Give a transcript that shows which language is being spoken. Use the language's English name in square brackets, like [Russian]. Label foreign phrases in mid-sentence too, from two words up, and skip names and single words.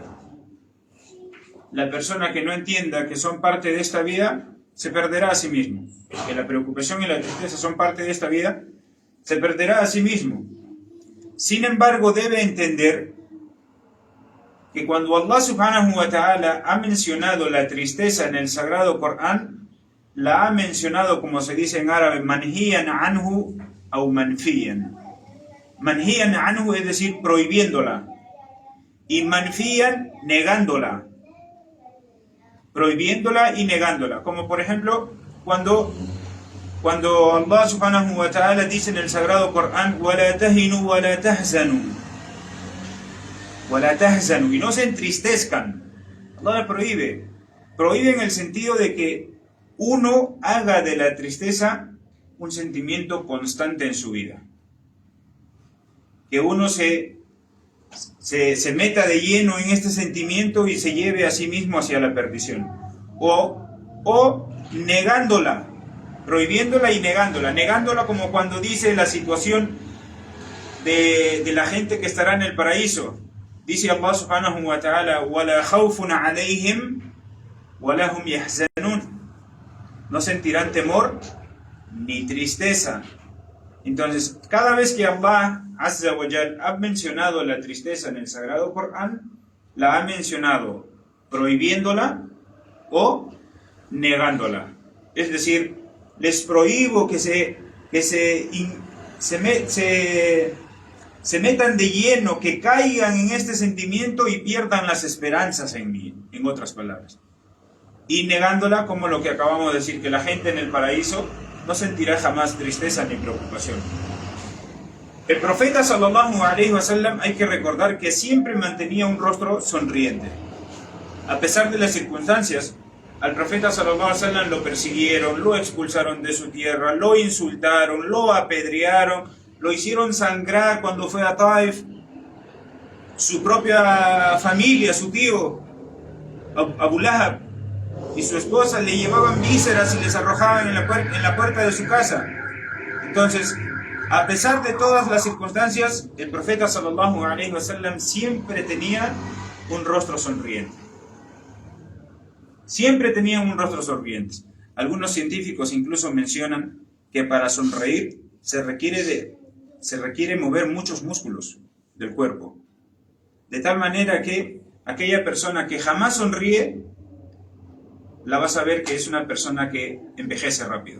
[Spanish] La persona que no entienda que son parte de esta vida se perderá a sí mismo. Que la preocupación y la tristeza son parte de esta vida, se perderá a sí mismo. Sin embargo, debe entender que cuando Allah [Arabic] سبحانه وتعالى [Spanish] ha mencionado la tristeza en el Sagrado Corán, la ha mencionado, como se dice en árabe, [Arabic] منهياً عنه o manfiyan. منهياً عنه [Spanish] es decir, prohibiéndola, y manfiyan, negándola. Prohibiéndola y negándola. Como por ejemplo, cuando Allah [Arabic] سبحانه وتعالى [Spanish] dice en el Sagrado Corán: [Arabic] وَلَا تَهِنُوا وَلَا تَحْزَنُوا. وَلَا تَحْزَنُوا. [Spanish] Y no se entristezcan. Allah prohíbe. Prohíbe en el sentido de que uno haga de la tristeza un sentimiento constante en su vida. Que uno se meta de lleno en este sentimiento y se lleve a sí mismo hacia la perdición. O negándola, prohibiéndola y negándola. Negándola como cuando dice la situación de la gente que estará en el paraíso. Dice Allah [Arabic] سبحانه وتعالى: وَلَا خَوْفٌ عَلَيْهِمْ وَلَا هُمْ يَحْزَنُونَ. [Spanish] No sentirán temor ni tristeza. Entonces, cada vez que Allah [Arabic] عز وجل [Spanish] ha mencionado la tristeza en el Sagrado Corán, la ha mencionado prohibiéndola o negándola. Es decir, les prohíbo que se metan de lleno, que caigan en este sentimiento y pierdan las esperanzas en mí, en otras palabras. Y negándola, como lo que acabamos de decir, que la gente en el paraíso no sentirá jamás tristeza ni preocupación. [Arabic] El profeta صلى الله عليه وسلم, [Spanish] hay que recordar que siempre mantenía un rostro sonriente. A pesar de las circunstancias, al profeta [Arabic] صلى الله عليه وسلم [Spanish] lo persiguieron, lo expulsaron de su tierra, lo insultaron, lo apedrearon, lo hicieron sangrar cuando fue a Taif. Su propia familia, su tío Abu Lahab y su esposa le llevaban vísceras y les arrojaban en la puerta de su casa. Entonces, a pesar de todas las circunstancias, el profeta [Arabic] صلى الله عليه وسلم [Spanish] siempre tenía un rostro sonriente. Siempre tenía un rostro sonriente. Algunos científicos incluso mencionan que para sonreír se requiere mover muchos músculos del cuerpo. De tal manera que aquella persona que jamás sonríe, la vas a ver que es una persona que envejece rápido.